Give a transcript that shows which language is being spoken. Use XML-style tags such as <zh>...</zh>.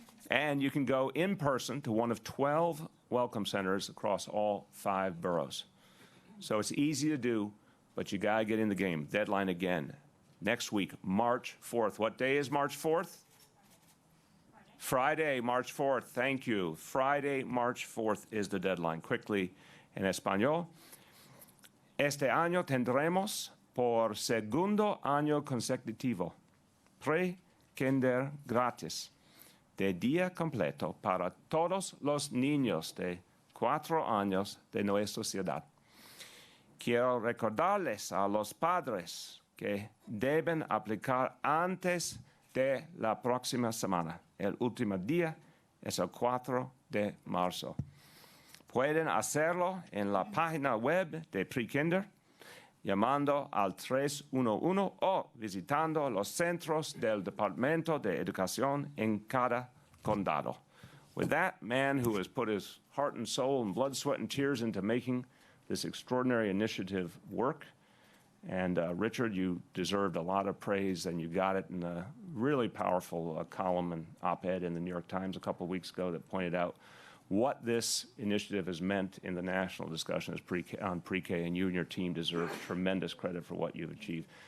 <en>And you can go in person to one of 12 welcome centers across all 5 boroughs. So it's easy to do, but you gotta get in the game. Deadline again, next week, March 4th. What day is March 4th? Friday, March 4th. Thank you. Friday, March 4th is the deadline. Quickly,</en> <es>en español. Este año tendremos por segundo año consecutivo pre-kinder gratis de día completo para todos los niños de 4 años de nuestra ciudad. Quiero recordarles a los padres que deben aplicar antes de la próxima semana. El último día es el 4 de marzo. Pueden hacerlo en la página web de Pre-Kinder, llamando al 311 o visitando los centros del Departamento de Educación en cada condado.</es> <en>With that, man who has put his heart and soul and blood, sweat, and tears into making this extraordinary initiative work. And Richard, you deserved a lot of praise, and you got it in a really powerful column and op-ed in the New York Times a couple of weeks ago that pointed out what this initiative has meant in the national discussion on pre-K, and you and your team deserve tremendous credit for what you've achieved.</en>